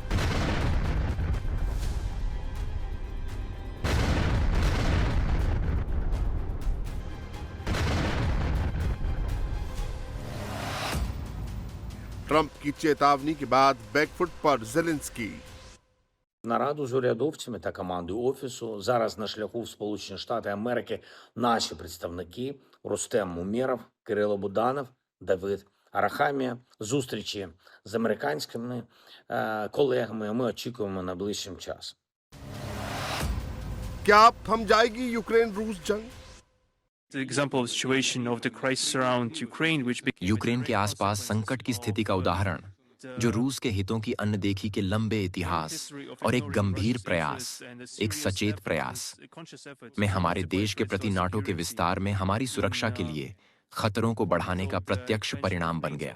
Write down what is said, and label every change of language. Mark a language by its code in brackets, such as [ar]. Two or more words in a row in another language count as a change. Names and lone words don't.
[hi] ट्रंप की चेतावनी के बाद बैकफुट पर ज़ेलेंस्की। [uk] Нараду з урядовцями та командою Офісу зараз на шляху в Сполучені Штати Америки наші представники Рустем Умєров, Кирило Буданов, Давид Арахамія. Зустрічі з американськими колегами ми очікуємо найближчим часом. [hi] क्या अब थम जाएगी यूक्रेन रूस जंग? [en] The example of situation of the crisis around Ukraine, which became [hi] यूक्रेन के आसपास संकट की स्थिति का उदाहरण, जो रूस के हितों की अनदेखी के लंबे इतिहास और एक गंभीर प्रयास, एक सचेत प्रयास में हमारे देश के प्रति नाटो के विस्तार में हमारी सुरक्षा के लिए खतरों को बढ़ाने का प्रत्यक्ष परिणाम बन गया।